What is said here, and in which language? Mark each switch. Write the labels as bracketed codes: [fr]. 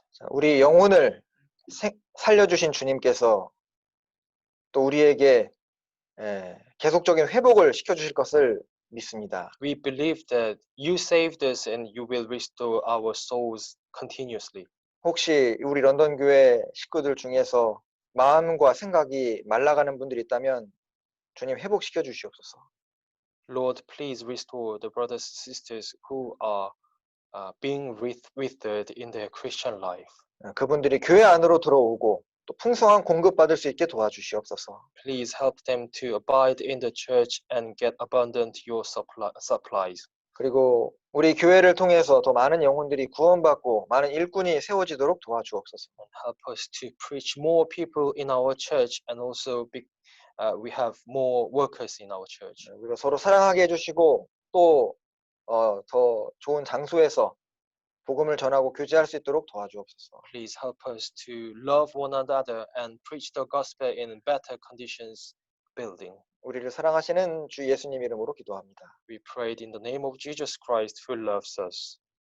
[ko] 자, 우리 영혼을 살려주신 주님께서 또 우리에게 계속적인 회복을 시켜주실 것을 믿습니다. [en] We believe that you saved us and you will restore our souls continuously. [ko] 혹시 우리 런던 교회 식구들 중에서 마음과 생각이 말라가는 분들이 있다면 주님 회복시켜 주시옵소서. [en] Lord, please restore the brothers and sisters who are being withered in their Christian life. [ko] 그분들이 교회 안으로 들어오고 또 풍성한 공급 받을 수 있게 도와주시옵소서. [en] Please help them to abide in the church and get abundant your supplies. [ko] 그리고 우리 교회를 통해서 더 많은 영혼들이 구원받고 많은 일꾼이 세워지도록 도와주옵소서. [en] And help us to preach more people in our church and also we have more workers in our church. [ko] 그리고 서로 사랑하게 해주시고 또 더 좋은 장소에서 복음을 전하고 교제할 수 있도록 도와주옵소서. [en] Please help us to love one another and preach the gospel in better conditions building. [ko] 우리를 사랑하시는 주 예수님 이름으로 기도합니다. [en] We prayed in the name of Jesus Christ who loves us.